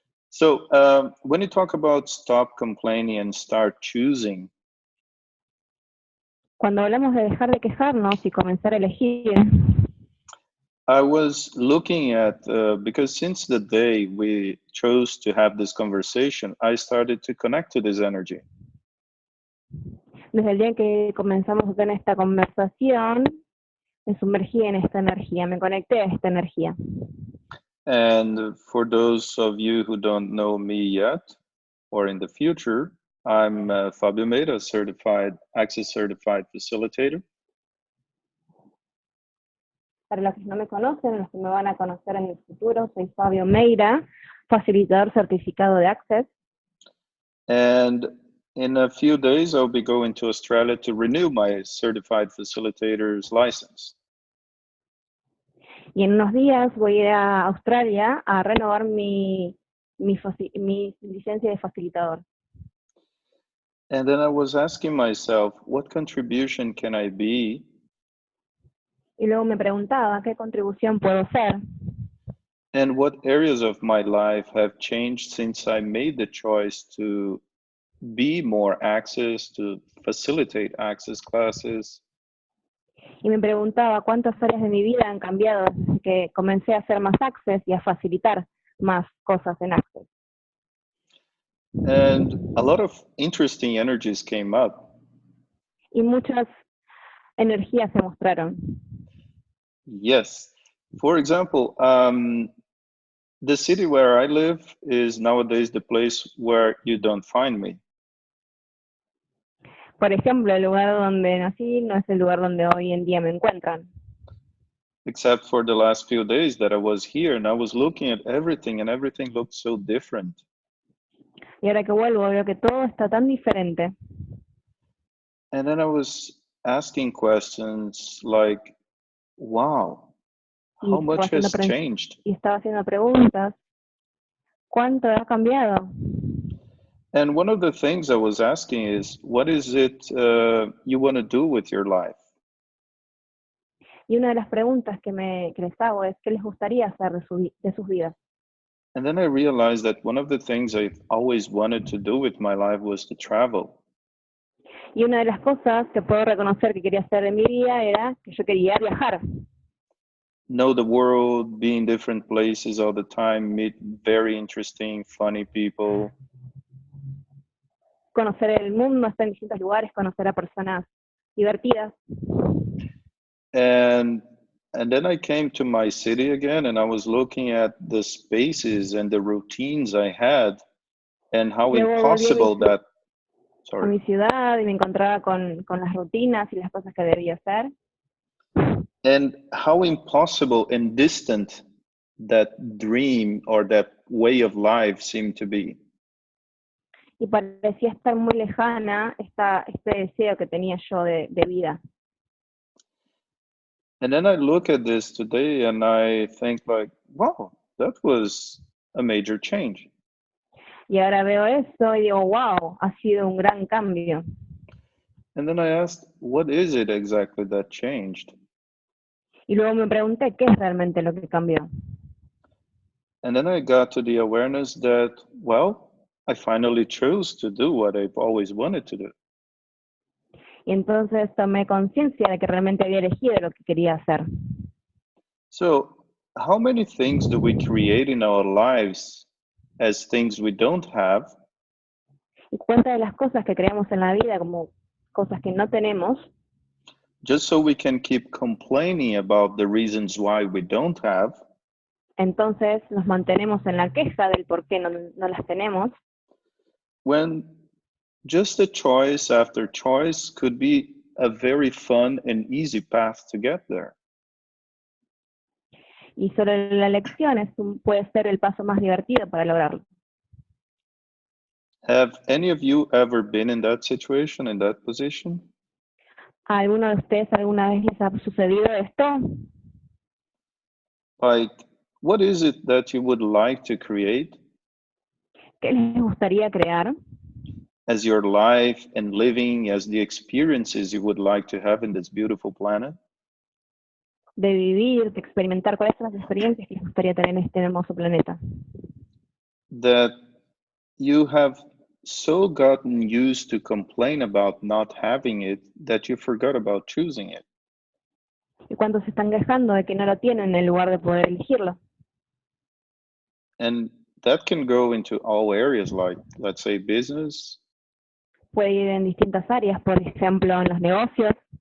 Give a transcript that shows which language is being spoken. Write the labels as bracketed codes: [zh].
[en] So when you talk about stop complaining and start choosing. [es] Cuando hablamos de dejar de quejarnos y comenzar a elegir. [en] I was looking at, because since the day we chose to have this conversation, I started to connect to this energy. [es] Desde el día en que comenzamos a tener esta conversación, me sumergí en esta energía, me conecté a esta energía. [en] And for those of you who don't know me yet, or in the future, I'm Fabio Meira, Access Certified Facilitator. [es] Para los que no me conocen, los que me van a conocer en el futuro, soy Fabio Meira, facilitador certificado de Access. [en] And in a few days, I'll be going to Australia to renew my Certified Facilitator's license. [es] Y en unos días voy a ir a Australia a renovar mi licencia de facilitador. [en] And then I was asking myself, what contribution can I be? [es] Y luego me preguntaba, ¿qué contribución puedo hacer? [en] And what areas of my life have changed since I made the choice to be more access, to facilitate access classes? [es] Y me preguntaba cuántas áreas de mi vida han cambiado desde que comencé a hacer más Access y a facilitar más cosas en Access. [en] And a lot of interesting energies came up. [es] Y muchas energías se mostraron. [en] Yes. For example, the city where I live is nowadays the place where you don't find me. [es] Por ejemplo, el lugar donde nací no es el lugar donde hoy en día me encuentran. [en] Except for the last few days that I was here and I was looking at everything and everything looked so different. [es] Y ahora que vuelvo veo que todo está tan diferente. [en] And then I was asking questions like, wow, how much has changed? [es] Y estaba haciendo preguntas. ¿Cuánto ha cambiado? [en] And one of the things I was asking is, what is it you want to do with your life? [es] Y una de las preguntas que les hago es, ¿qué les gustaría hacer de sus vidas? [en] And then I realized that one of the things I've always wanted to do with my life was to travel. [es] Y una de las cosas que puedo reconocer que quería hacer de mi vida era que yo quería viajar. [en] Know the world, be in different places all the time, meet very interesting, funny people. [es] Conocer el mundo, estar en distintos lugares, conocer a personas divertidas. [en] And then I came to my city again and I was looking at the spaces and the routines I had and how impossible that... [es] a mi ciudad y me encontraba con las rutinas y las cosas que debía hacer. [en] And how impossible and distant that dream or that way of life seemed to be. [es] Y parecía estar muy lejana este deseo que tenía yo de vida. [en] And then I look at this today and I think like, wow, that was a major change. [es] Y ahora veo eso y digo, wow, ha sido un gran cambio. [en] And then I asked, what is it exactly that changed? [es] Y luego me pregunté, ¿qué es realmente lo que cambió? [en] And then I got to the awareness that, well, I finally chose to do what I've always wanted to do. [es] Y entonces tomé conciencia de que realmente había elegido lo que quería hacer. [en] So, how many things do we create in our lives as things we don't have? [es] Y cuántas de las cosas que creamos en la vida como cosas que no tenemos, [en] just so we can keep complaining about the reasons why we don't have. [es] Entonces nos mantenemos en la queja del por qué no las tenemos. [en] When just a choice after choice could be a very fun and easy path to get there. [es] Y solo la elección puede ser el paso más divertido para lograrlo. [en] Have any of you ever been in that situation, in that position? [es] ¿A alguno de ustedes alguna vez les ha sucedido esto? [en] Like, what is it that you would like to create? [es] ¿Qué les gustaría crear? [en] As your life and living, as the experiences you would like to have in this beautiful planet? [es] De vivir, de experimentar, ¿cuáles son las experiencias que les gustaría tener en este hermoso planeta? [en] That you have so gotten used to complain about not having it that you forgot about choosing it. [es] ¿Y cuántos se están quejando de que no lo tienen en lugar de poder elegirlo? [en] And that can go into all areas, like, let's say, business. [es] Puede ir en distintas áreas, por ejemplo, en los negocios,